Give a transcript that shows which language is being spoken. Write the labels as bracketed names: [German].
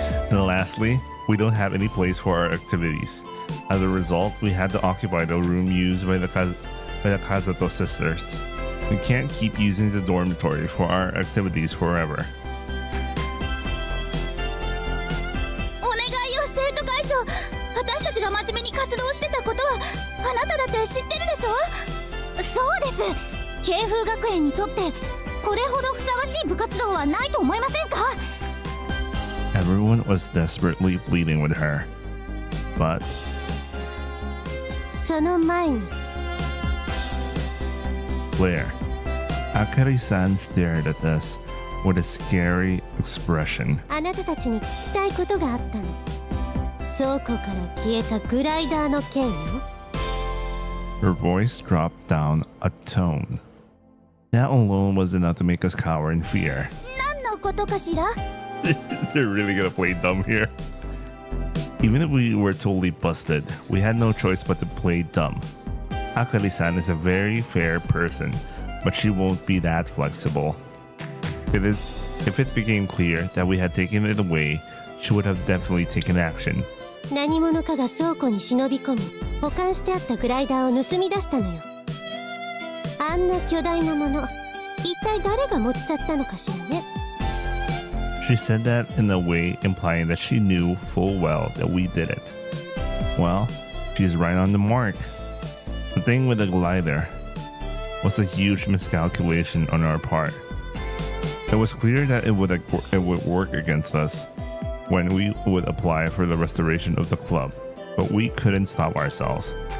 [English] And lastly, we don't have any place for our activities. As a result, we had to occupy the room used by the Kazato sisters. We can't keep using the dormitory for our activities forever. [Japanese] お願いよ、生徒会長。私たちが真面目に活動してたことはあなただって知ってるでしょ。そうです。慶風学園にとってこれほどふさわしい部活動はないと思いませんか。 [English] Everyone was desperately pleading with her, but [Japanese] その前に [English] Claire, Akari-san stared at us with a scary expression. [Japanese] あなたたちに聞きたいことがあったの。倉庫から消えたグライダーの件よ。 [English] Her voice dropped down a tone. That alone was enough to make us cower in fear. [Japanese] 何のことかしら [English] They're really gonna play dumb here. Even if we were totally busted, we had no choice but to play dumb. Akari-san is a very fair person, but she won't be that flexible. If it became clear that we had taken it away, she would have definitely taken action. [Japanese] 何者かが倉庫に忍び込み保管してあったグライダーを盗み出したのよ。あんな巨大なもの、一体誰が持ち去ったのかしらね。 [English] She said that in a way implying that she knew full well that we did it. Well, she's right on the mark. The thing with the glider was a huge miscalculation on our part. It was clear that it would work against us when we would apply for the restoration of the club, but we couldn't stop ourselves.